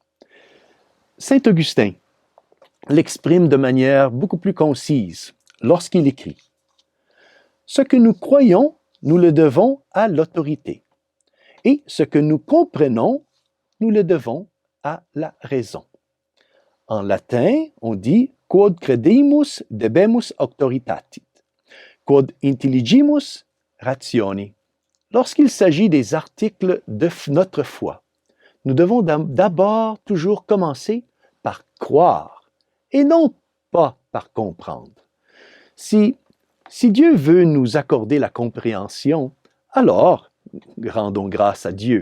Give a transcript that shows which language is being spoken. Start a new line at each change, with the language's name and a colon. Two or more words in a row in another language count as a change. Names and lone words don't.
French: Saint Augustin l'exprime de manière beaucoup plus concise lorsqu'il écrit « Ce que nous croyons, nous le devons à l'autorité. Et ce que nous comprenons, nous le devons à la raison. » En latin, on dit
Latin: « quod credimus debemus auctoritatis, quod intelligimus rationi ».
French: Lorsqu'il s'agit des articles de notre foi, nous devons d'abord toujours commencer par croire et non pas par comprendre. Si Dieu veut nous accorder la compréhension, alors rendons grâce à Dieu.